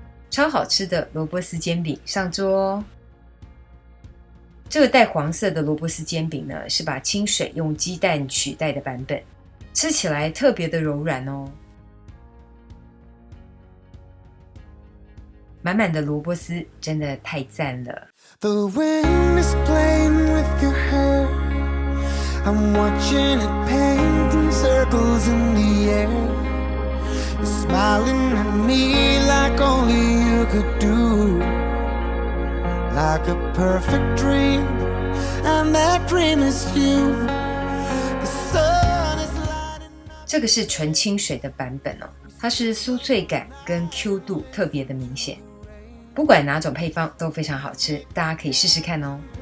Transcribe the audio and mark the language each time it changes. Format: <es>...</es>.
<zh>超好吃的萝卜丝煎饼上桌哦！这个带黄色的萝卜丝煎饼呢，是把清水用鸡蛋取代的版本，吃起来特别的柔软哦。满满的萝卜丝真的太赞了。</zh> <en>The wind is playing with your hair. I'm watching it painting circles in the air. You're smiling at me like only you could do. Like a perfect dream, and that dream is you. The sun is lighting up.</en> <zh>这个是纯清水的版本哦，它是酥脆感跟 Q 度特别的明显。不管哪种配方都非常好吃，大家可以试试看哦。</zh>